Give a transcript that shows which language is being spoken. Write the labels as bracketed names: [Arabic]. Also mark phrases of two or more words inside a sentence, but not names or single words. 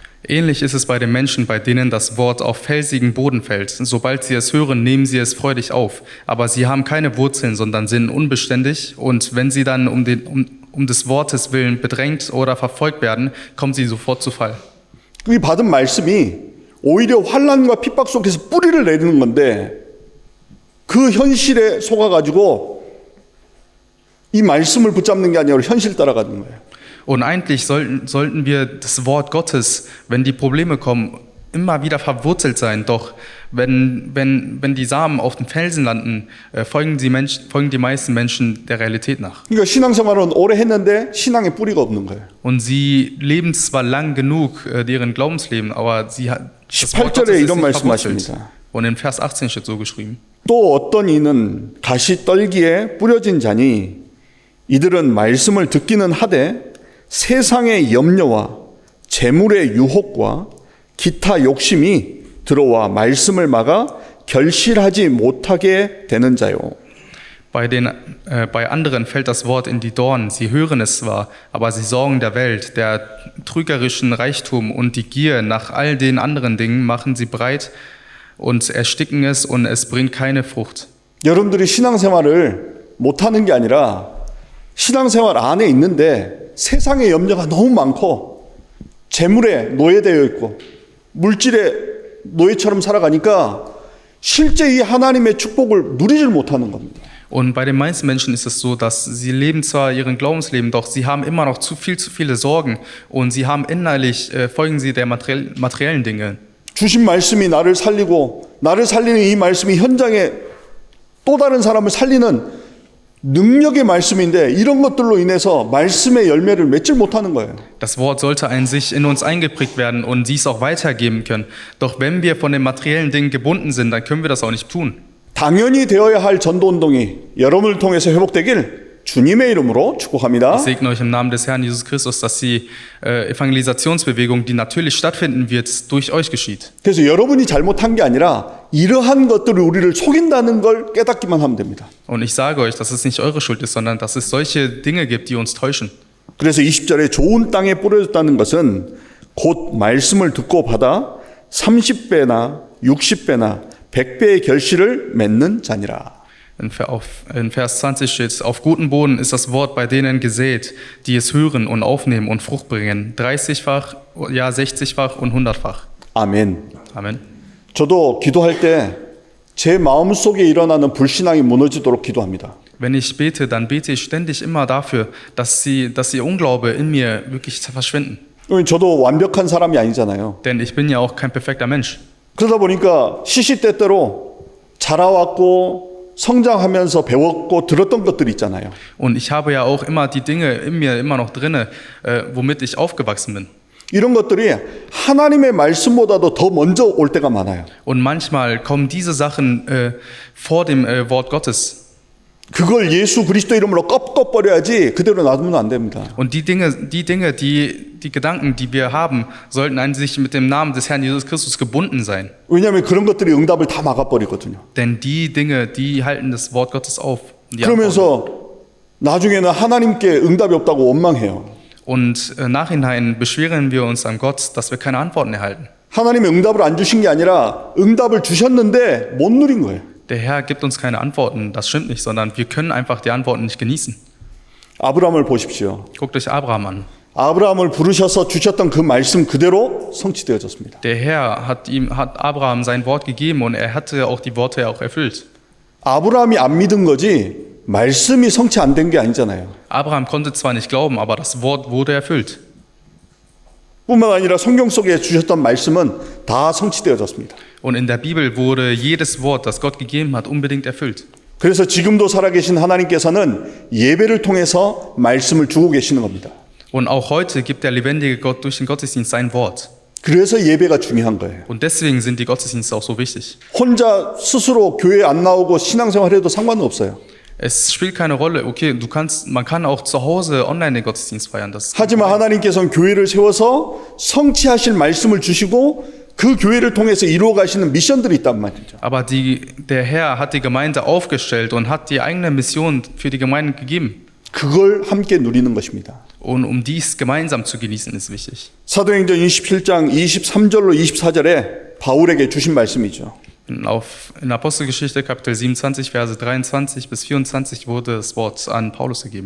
[German] Ähnlich ist es bei den Menschen, bei denen das Wort auf felsigen Boden fällt. Sobald sie es hören, nehmen sie es freudig auf. Aber sie haben keine Wurzeln, sondern sind unbeständig. Und wenn sie dann um des Wortes willen bedrängt oder verfolgt werden, kommen sie sofort zu Fall. [Korean] 이 받은 말씀이 오히려 환난과 핍박 속에서 뿌리를 내리는 건데 그 현실에 속아가지고 이 말씀을 붙잡는 게 아니라 현실 따라가는 거예요. [German] Und eigentlich sollten wir das Wort Gottes, wenn die Probleme kommen, immer wieder verwurzelt sein. Doch wenn die Samen auf den Felsen landen, folgen die meisten Menschen der Realität nach. [Korean] 그러니까 신앙생활은 오래 했는데 신앙에 뿌리가 없는 거예요. [German] Und sie leben zwar lang genug deren Glaubensleben, aber das Wort [Korean] 18절에 [German] Gottes ist [Korean] 이런 [German] nicht verwurzelt. [Korean] 말씀하십니다. [German] Und in Vers 18 steht so geschrieben. [Korean] 또 어떤 이는 가시 떨기에 뿌려진 자니 이들은 말씀을 듣기는 하되 세상의 염려와 재물의 유혹과 기타 욕심이 들어와 말씀을 막아 결실하지 못하게 되는 자요. [German] Bei anderen fällt das Wort in die Dornen. Sie hören es zwar, aber sie sorgen der Welt, der trügerischen Reichtum und die Gier nach all den anderen Dingen machen sie breit und ersticken es und es bringt keine Frucht. [Korean] 여러분들이 신앙생활을 못하는 게 아니라 신앙생활 안에 있는데 세상의 염려가 너무 많고 재물에 노예되어 있고 물질의 노예처럼 살아가니까 실제 이 하나님의 축복을 누리질 못하는 겁니다. [German] Und bei den meisten Menschen ist es so, dass sie leben zwar ihren Glaubensleben, doch sie haben immer noch zu viele Sorgen und sie haben innerlich, folgen sie der materiellen Dinge. [Korean] 주신 말씀이 나를 살리고 나를 살리는 이 말씀이 현장에 또 다른 사람을 살리는 능력의 말씀인데 이런 것들로 인해서 말씀의 열매를 맺질 못하는 거예요. [German] Das Wort sollte an sich in uns eingeprägt werden und dies auch weitergeben können. Doch wenn wir von den materiellen Dingen gebunden sind, dann können wir das auch nicht tun. [Korean] 당연히 되어야 할 전도운동이 여러분을 통해서 회복되길 주님의 이름으로 축복합니다. [German] Ich segne euch im Namen des Herrn Jesus Christus, dass die Evangelisationsbewegung, die natürlich stattfinden wird, durch euch geschieht. [Korean] 그래서 여러분이 잘못한 게 아니라 이러한 것들이 우리를 속인다는 걸 깨닫기만 하면 됩니다. [German] Und ich sage euch, dass es nicht eure Schuld ist, sondern dass es solche Dinge gibt, die uns täuschen. [Korean] 그래서 20절에 좋은 땅에 뿌려졌다는 것은 곧 말씀을 듣고 받아 30배나 60배나 100배의 결실을 맺는 자니라. [German] In Vers 20 steht, auf guten Boden ist das Wort bei denen gesät, die es hören und aufnehmen und Frucht bringen. 30-fach, ja 60-fach und 100-fach. [Korean] 아멘. [German] Amen. [Korean] 저도 기도할 때 제 마음속에 일어나는 불신앙이 무너지도록 기도합니다. [German] Wenn ich bete, dann bete ich ständig immer dafür, dass ihr Unglaube in mir wirklich verschwinden. [Korean] 저도 완벽한 사람이 아니잖아요. [German] Denn ich bin ja auch kein perfekter Mensch. [Korean] 그러다 보니까 시시때때로 자라왔고 성장하면서 배웠고 들었던 것들이 있잖아요. [German] Und ich habe ja auch immer die Dinge in mir immer noch drinne, womit ich aufgewachsen bin. [Korean] 이런 것들이 하나님의 말씀보다도 더 먼저 올 때가 많아요. [German] Und manchmal kommen diese Sachen vor dem Wort Gottes. [Korean] 그걸 예수 그리스도 이름으로 꺾어버려야지 그대로 놔두면 안 됩니다. [German] Und die Gedanken, die wir haben, sollten an sich mit dem Namen des Herrn Jesus Christus gebunden sein. [Korean] 왜냐하면 그런 것들이 응답을 다 막아버리거든요. [German] Denn die Dinge, die halten das Wort Gottes auf. [Korean] 그러면서 나중에는 하나님께 응답이 없다고 원망해요. [German] Und nachhinein beschweren wir uns an Gott, dass wir keine Antworten erhalten. [Korean] 하나님이 응답을 안 주신 게 아니라 응답을 주셨는데 못 누린 거예요. [German] Der Herr gibt uns keine Antworten, das stimmt nicht, sondern wir können einfach die Antworten nicht genießen. [Korean] 아브라함을 보십시오. [German] Guckt euch Abraham an. [Korean] 아브라함을 부르셔서 주셨던 그 말씀 그대로 성취되어졌습니다. [German] Der Herr hat Abraham sein Wort gegeben und er hatte auch die Worte auch erfüllt. [Korean] 아브라함이 안 믿은 거지 말씀이 성취 안 된 게 아니잖아요. [German] Abraham konnte zwar nicht glauben, aber das Wort wurde erfüllt. [Korean] 뿐만 아니라 성경 속에 주셨던 말씀은 다 성취되어졌습니다. [German] Und in der Bibel wurde jedes Wort, das Gott gegeben hat, unbedingt erfüllt. [Korean] 그래서 지금도 살아계신 하나님께서는 예배를 통해서 말씀을 주고 계시는 겁니다. [German] Und auch heute gibt der lebendige Gott durch den Gottesdienst sein Wort. [Korean] 그래서 예배가 중요한 거예요. [German] Und deswegen sind die Gottesdienste auch so wichtig. [Korean] 혼자 스스로 교회 안 나오고 신앙생활해도 상관은 없어요. [German] Es spielt keine Rolle. Okay, man kann auch zu Hause online den Gottesdienst feiern. Das ist [Korean] 하지만 하나님께서는 교회를 세워서 성취하실 말씀을 주시고 그 교회를 통해서 이루어 가시는 미션들이 있단 말이죠. [German] Aber der Herr hat die Gemeinde aufgestellt und hat die eigene Mission für die Gemeinde gegeben. [Korean] 그걸 함께 누리는 것입니다. [German] Und um dies gemeinsam zu genießen, ist wichtig. [Korean] 사도행전 27장 23절로 24절에 바울에게 주신 말씀이죠. [German] In Apostelgeschichte Kapitel 27, Verse 23 bis 24 wurde das Wort an Paulus gegeben.